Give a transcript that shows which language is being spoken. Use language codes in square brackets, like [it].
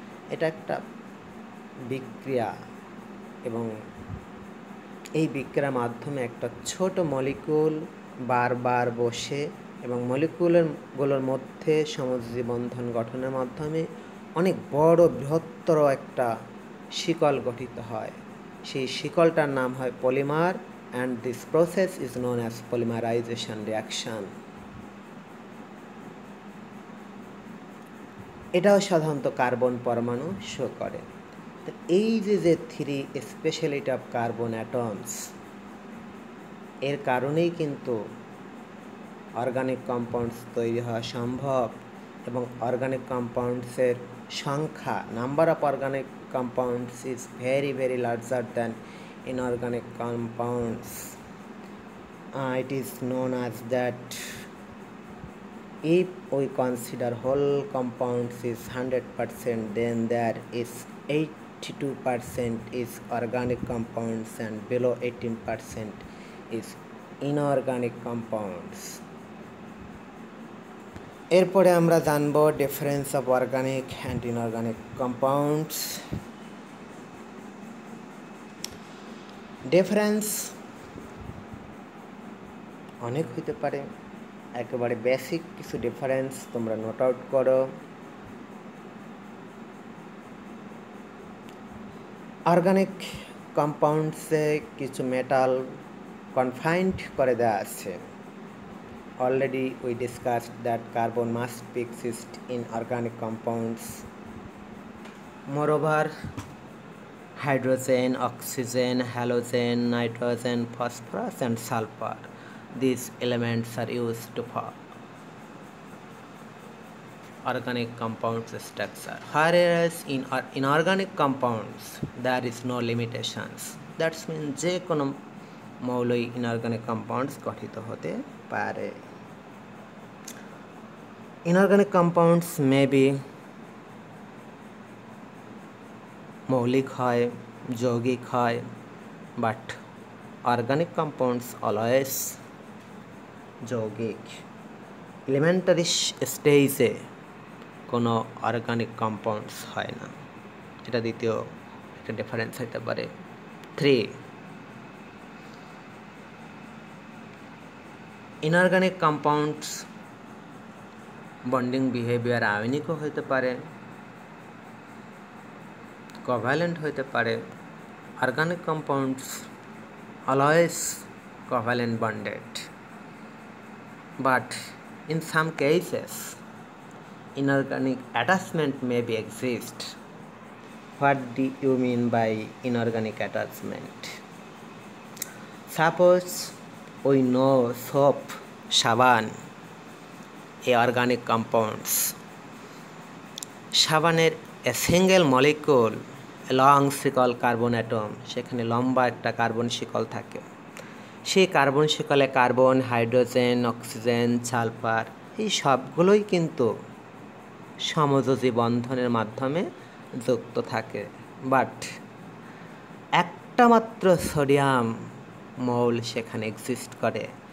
[bn] এটা একটা বিক্রিয়া এবং এই বিক্রিয়ার মাধ্যমে একটা ছোট মলিকুল বারবার বসে এবং মলিকুলগুলোর মধ্যে সমযোজী বন্ধন গঠনের মাধ্যমে অনেক বড় বৃহত্তর একটা শিকল গঠিত হয়। সেই শিকলটার নাম হয় polymer, [en] and this process is known as polymerization reaction. [bn] এটাও সাধারণত কার্বন পরমাণু শো করে। তো এই যে 3 স্পেশালিটি অফ কার্বন অ্যাটমস, এর কারণেই কিন্তু অর্গানিক কম্পাউন্ডস তৈরি হওয়া সম্ভব এবং অর্গানিক কম্পাউন্ডসের সংখ্যা, number of organic [en] compounds is very larger than inorganic compounds. It is known as that if we consider whole compounds is 100%, then there is 82% is organic compounds and below 18% is inorganic compounds. [bn] এরপরে আমরা জানব difference of organic and inorganic compounds. Difference অনেক হইতে পারে, একেবারে basic কিছু difference তোমরা note out করো। অর্গানিক কম্পাউন্ডসে কিছু মেটাল কনফাইন্ড করে দেওয়া আছে। [en] Already we discussed that carbon must be exist in organic compounds. Moreover, hydrogen, oxygen, halogen, nitrogen, phosphorus and sulfur, these elements are used for organic compounds structure, whereas in inorganic compounds there is no limitations. That means [bn] যে কোনো মৌলই inorganic compounds গঠিত হতে পারে। Inorganic compounds maybe মৌলিক হয়, যৌগিক হয়, but organic compounds always যৌগিক। এলিমেন্টারি স্টেজে কোনো অর্গানিক কম্পাউন্ডস হয় না, এটা দ্বিতীয় একটা ডিফারেন্স হতে পারে। 3, ইনঅর্গানিক কম্পাউন্ডস বন্ডিং বিহেভিয়ার আয়নিকও হতে পারে, কোভ্যালেন্ট হতে পারে। Organic compounds always covalent bonded, but [en] in some cases inorganic attachment may be exist. What do you mean by inorganic attachment? Suppose we know soap, [bn] সাবান [en] a organic compounds. [bn] সাবানের [en] a single molecule a long [bn] শিকল carbon atom, সেখানে লম্বা একটা carbon শিকল থাকে। সেই carbon শিকলে carbon, hydrogen, oxygen, sulphur এই সবগুলোই কিন্তু সমযোজী বন্ধনের মাধ্যমে যুক্ত থাকে, বাট একটা মাত্র সোডিয়াম মৌল সেখানে এক্সিস্ট করে।